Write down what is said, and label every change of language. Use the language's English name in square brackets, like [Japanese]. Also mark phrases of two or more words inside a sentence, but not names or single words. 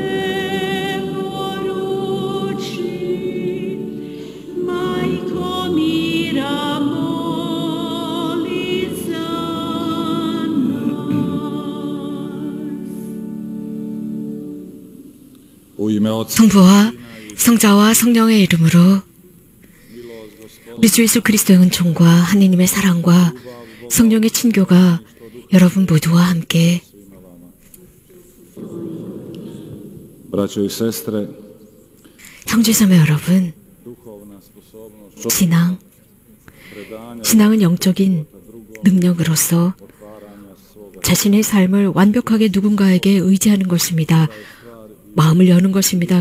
[Croatian] preporuči, majko mira moli za nas. [Korean] 성부와 성자와 성령의 이름으로 우리 주 예수 그리스도의 은총과 하느님의 사랑과 성령의 친교가 여러분 모두와 함께 [Croatian] Braćo i sestre, [Korean] 형제자매 여러분, 신앙은 영적인 능력으로서 자신의 삶을 완벽하게 누군가에게 의지하는 것입니다. 마음을 여는 것입니다.